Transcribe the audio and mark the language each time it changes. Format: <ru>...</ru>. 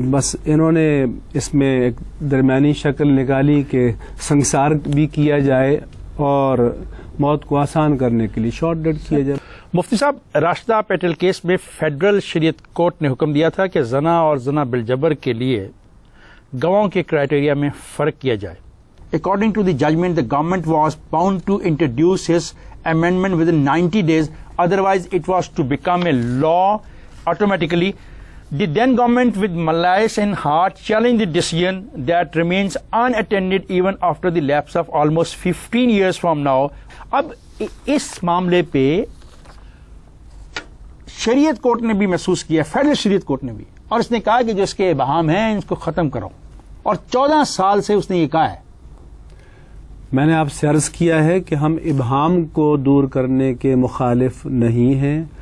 <ur>بس انہوں نے اس میں ایک درمیانی شکل نکالی کہ سنسار بھی کیا جائے اور موت کو آسان کرنے کے لیے شارٹ ڈیڈ کیا جائے. مفتی صاحب، راشدہ پیٹل کیس میں فیڈرل شریعت کورٹ نے حکم دیا تھا کہ زنا اور زنا بالجبر کے لیے گواہوں کے کرائیٹیریا میں فرق کیا جائے.</ur> <en>According to the judgment, the government was bound to introduce his amendment within 90 days, otherwise it was to become a law automatically. The then government, with malice in heart, challenged the decision that remains unattended even after the lapse of almost 15 years from now.</en> <ur>اب اس معاملے پہ شریعت court نے بھی محسوس کیا، federal شریعت court نے بھی، اور اس نے کہا کہ جو اس کے ابہام ہیں اس کو ختم کرو، اور 14 سال سے اس نے یہ کہا ہے. میں نے آپ سے عرض کیا ہے کہ ہم ابہام کو دور کرنے کے مخالف نہیں ہیں.</ur>